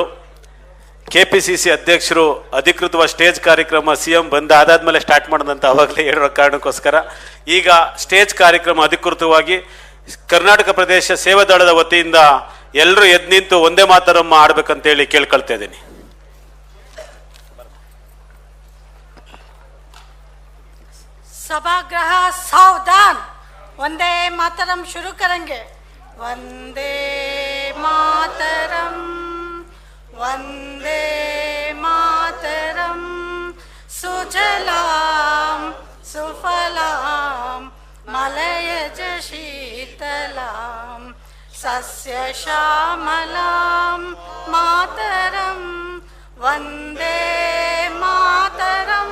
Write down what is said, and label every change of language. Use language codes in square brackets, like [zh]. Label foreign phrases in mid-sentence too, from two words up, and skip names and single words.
[kn] KPCC ಅಧ್ಯಕ್ಷರು ಅಧಿಕೃತವಾದ ಸ್ಟೇಜ್ ಕಾರ್ಯಕ್ರಮ CM ಬಂದಾದ್ಮೇಲೆ ಸ್ಟಾರ್ಟ್ ಮಾಡೋದಂತ ಅವಾಗಲೇ ಹೇಳಿರೋ ಕಾರಣಕ್ಕೋಸ್ಕರ ಈಗ ಸ್ಟೇಜ್ ಕಾರ್ಯಕ್ರಮ ಅಧಿಕೃತವಾಗಿ ಕರ್ನಾಟಕ ಪ್ರದೇಶ ಸೇವಾ ದಳದ ವತಿಯಿಂದ ಎಲ್ಲರೂ ಎದ್ದು ನಿಂತು ಒಂದೇ ಮಾತರಮ್ಮ ಆಡ್ಬೇಕಂತೇಳಿ ಕೇಳ್ಕೊಳ್ತಾ ಇದ್ದೀನಿ. [hi] सभागृह सावधान, वंदे मातरम शुरू करेंगे. [sa] वंदे मातरम, वंदे मातरम, सुजलाम सुफलाम मलयज शीतलाम सस्य श्यामलाम मातरम, वंदे मातरम.